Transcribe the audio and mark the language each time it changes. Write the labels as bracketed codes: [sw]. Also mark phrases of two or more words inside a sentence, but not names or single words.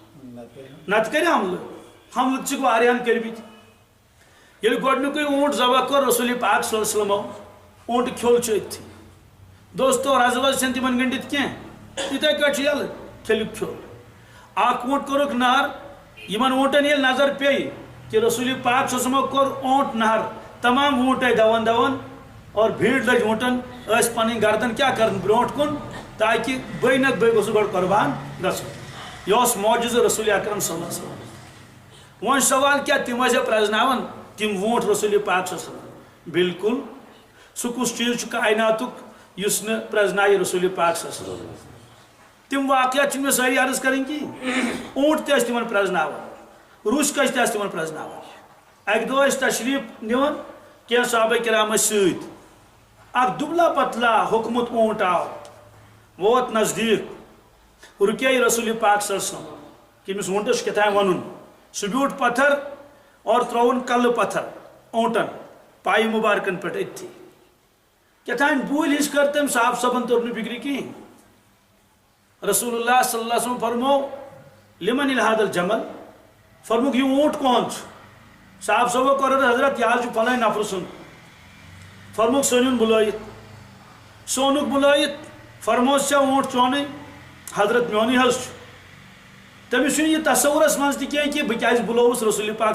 [ks] نتہٕ کرِ حملہٕ تہِ چھِکھ واریاہن کٔرمٕتۍ ییٚلہِ گۄڈنیُکُے اوٗنٹ ذبح کوٚر رسول پاک [ar] صلی اللہ علیہ وسلمو [ks] اوٗنٹہٕ کھیوٚل چھُ أتھی دوستو رز وز چھنہٕ تِمن گٔنڈِتھ کینٛہہ یِتھے کٲٹھۍ چھُ یلہٕ کھیٚلِکھ کھیوٚل اکھ اوٗنٹ کوٚرُکھ نہر یِمن اوٗنٹن ییٚلہِ نظر پیٚیہِ کہ رسول پاک [ar] صلی اللہ علیہ وسلمو [ks] کوٚر اوٗنٹ نہر تمام اوٗنٹ آیہِ دون دون اور بھیڑ لٔج اوٗنٹن ٲسۍ پنٕنۍ گردن کیٛاہ کران برونٛٹھ کُن تاکہِ بٔے نتہٕ بٔے گوٚژھ گۄڈٕ قۄربان گژھُن یہِ اوس معجزٕ رسول اکرم [ar] صلی اللہ علیہ وسلم [ks] وۄنۍ سوال کیٛاہ تِم ٲسیا پرٛزناوان تِم ووٗنٛٹ رسول پاک [ar] صلی اللہ علیہ وسلم [ks] بالکل سُہ کُس چیٖز چھُ کائناتُک یُس نہٕ پرٛزنایہِ رسول پاک [ar] صلی اللہ علیہ وسلم [ks] تِم واقعات چھِنہٕ مےٚ سٲری عرض کرٕنۍ کِہیٖنۍ اوٗنٹ تہِ ٲسۍ تِمن پرٛزناوان روٗس کٔچ تہِ ٲسۍ تِمن پرٛزناوان اکہِ دۄہ ٲسۍ تشریٖف نِوان کینٛہہ صحابہ کرام ٲسۍ سۭتۍ اکھ [ur] دُبلا پتلا [ks] ہوٚکھمُت اوٗنٹ آو ووت نزدیٖک رُکے رسول پاک [ar] صلی اللہ علیہ وسلم [ks] کہ أمِس اوٗنٹس چھُ کیٛاہ تام وَنُن سُہ بیوٗٹھ پتھر اور ترٛووُن کلہٕ پتھر اوٗنٹن پایہِ مُبارکن پٮ۪ٹھ أتھی کیٛاہ تام بوٗلۍ ہِش کٔر تٔمۍ صاحب صٲبن توٚر نہٕ فِکرِ کِہیٖنۍ رسول اللہ [ar] صلی اللہ علیہ وسلم [ks] فرمو [ar] لمن هذا الجمل [ks] فرموک یہِ اوٗنٹ کون چھُ صاحب صٲبو کوٚر حضرت یہِ حظ چھُ فلٲنۍ نفرٕ سُنٛد فرموک سُہ بُلٲیِتھ سُہ اوٚنُکھ بُلٲیِتھ فرموس ژےٚ اوٗنٹ چونٕے حضرت میونٕے حظ چھُ تٔمِس چھُنہٕ یہِ تصورس منٛز تہِ کینٛہہ کہِ بہٕ کیازِ بُلووُس رسول پاک